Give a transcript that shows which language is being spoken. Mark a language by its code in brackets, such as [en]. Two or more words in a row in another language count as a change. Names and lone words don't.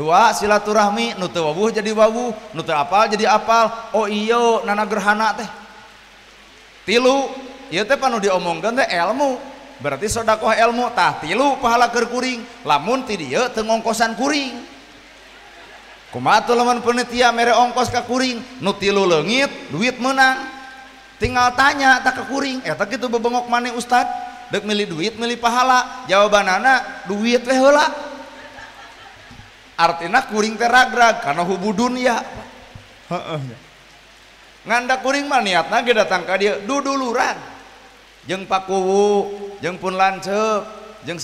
[su] silaturahmi nu teu wawuh jadi wawuh nu teu apal jadi apal oh iya nana gerhana teh 3 ieu teh panu diomongkeun teh ilmu berarti sodakoh ilmu tah 3 pahala keur kuring lamun ti dieu teu ngongkosan kuring kumaha tuh lamun panitia mere ongkos ka kuring nu 3 leungit duit meunang tinggal tanya tak ke kuring eta kitu bebengok maneh ustad deuk milih duit milih pahala jawabanana duit we heula artina kuring teh ragrag kana hubu dunya heeh nganda kuring mah niatna ge datang ka dieu duduluran jeung pakuwu jeung pun lanceuk jeung